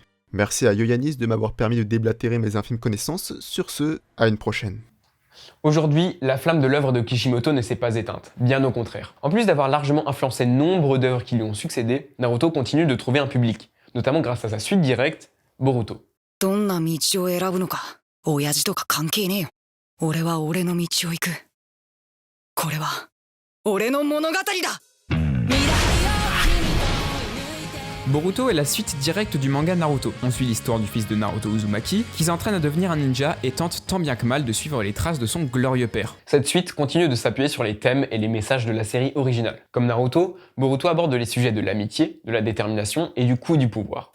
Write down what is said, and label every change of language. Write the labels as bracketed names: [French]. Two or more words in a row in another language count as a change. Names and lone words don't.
[French] Merci à Yoyanis de m'avoir permis de déblatérer mes infimes connaissances. Sur ce, à une prochaine. Aujourd'hui, la flamme de l'œuvre de Kishimoto ne s'est pas éteinte, bien au contraire. En plus d'avoir largement influencé nombre d'œuvres qui lui ont succédé, Naruto continue de trouver un public, notamment grâce à sa suite directe, Boruto. [Japanese] どんな道を選ぶのか親父とか関係ねえよ。俺は俺の道を行く。これは俺の物語だ。 [French] Boruto est la suite directe du manga Naruto. On suit l'histoire du fils de Naruto Uzumaki, qui s'entraîne à devenir un ninja et tente tant bien que mal de suivre les traces de son glorieux père. Cette suite continue de s'appuyer sur les thèmes et les messages de la série originale. Comme Naruto, Boruto aborde les sujets de l'amitié, de la détermination et du coup du pouvoir.